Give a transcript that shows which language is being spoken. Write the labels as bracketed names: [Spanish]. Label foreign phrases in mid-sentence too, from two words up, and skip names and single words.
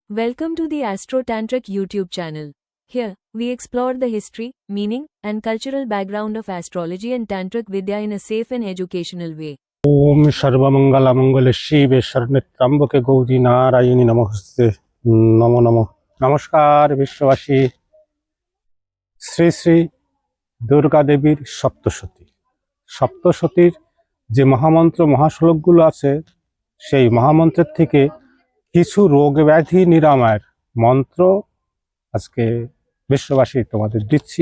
[English] Welcome to the Astro Tantric YouTube channel. Here, we explore the history, meaning, and cultural background of astrology and Tantric Vidya in a safe and educational way. [Sanskrit] ओम सर्वमंगल मंगल शिवे शरणत्रंबके गौरी नारायणी नमस्ते नमो नमो [Bangla] নমস্কার বিশ্ববাসী শ্রী শ্রী দুর্গা দেবীর সপ্তশতীর যে মহামন্ত্র মহাশ্লোকগুলো আছে সেই মহামন্ত্রের থেকে কিছু রোগ ব্যাধি নিরাময়ের মন্ত্র আজকে বিশ্ববাসী তোমাদের দিচ্ছি।